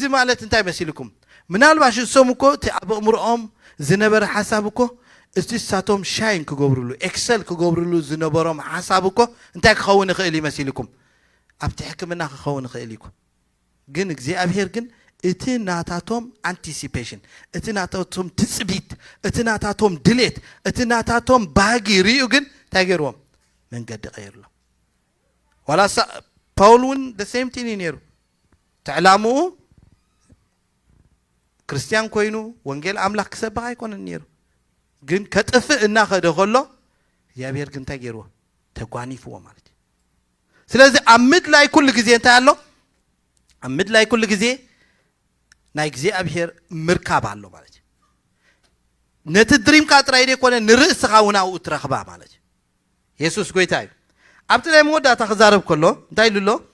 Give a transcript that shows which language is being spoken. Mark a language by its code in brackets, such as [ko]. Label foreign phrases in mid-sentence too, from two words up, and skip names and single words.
[ti] ማለት እንታይ መሲልኩም ምናልባሽ እሶም እኮ እቲ ኣብ እምሮኦም ዝነበረ ሓሳብ እኮ እቲ ሳቶም ሻይን ክገብሩሉ ኤክሰል ክገብሩሉ ዝነበሮም ሓሳብ እኮ እንታይ ክኸውን ይኽእል መሲልኩም ኣብቲ ሕክምና ክኸውን ይኽእል እዩ ግን እግዚአብሔር ግን እቲ ናታቶም አንቲሲፔሽን እቲ ናታቶም ትጽቢት እቲ ናታቶም ድሌት እቲ ናታቶም ባጊ ሪኡ ግን እንታይ ገይርዎም መንገዲ ቀይርሎ ዋላ ፓውል እውን [en] the same thing [ti] ነይሩ ተዕላምኡ ክርስቲያን ኮይኑ ወንጌል ኣምላኽ ክሰብኽ ኣይኮነን ነይሩ ግን ከጥፍእ እናኸደ ከሎ እግዚአብሔር ግን እንታይ ገይርዎ ተጓኒፍዎ ማለት እዩ ስለዚ ኣብ ምድላይ ኩሉ ግዜ እንታይ ኣሎ ኣብ ምድላይ ኩሉ ግዜ ናይ እግዚአብሔር ምርካብ ኣሎ ማለት እዩ ነቲ ድሪምካ ጥራይ ደይኮነ ንርእስኻ እውን ኣብኡ ትረኽባ ማለት እዩ ኢየሱስ ጎይታ እዩ ኣብቲ ናይ መወዳእታ ክዛረብ ከሎ እንታይ ኢሉ ኣሎ